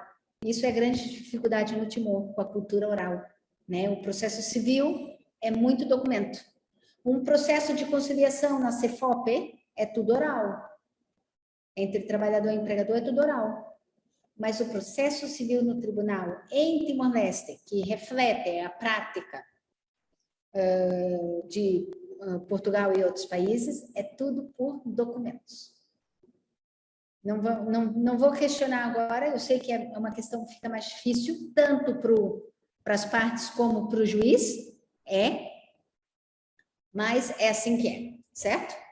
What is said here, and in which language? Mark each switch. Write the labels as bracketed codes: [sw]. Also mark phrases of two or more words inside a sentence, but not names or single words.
[pt] Isso é grande dificuldade no Timor, com a cultura oral, né? O processo civil é muito documento. Um processo de conciliação na CEFOP é tudo oral. Entre trabalhador e empregador é tudo oral. Mas o processo civil no tribunal em Timor-Leste, que reflete a prática de Portugal e outros países, é tudo por documentos. Não vou questionar agora, eu sei que é uma questão que fica mais difícil, tanto para as partes como para o juiz, mas é assim que é, certo?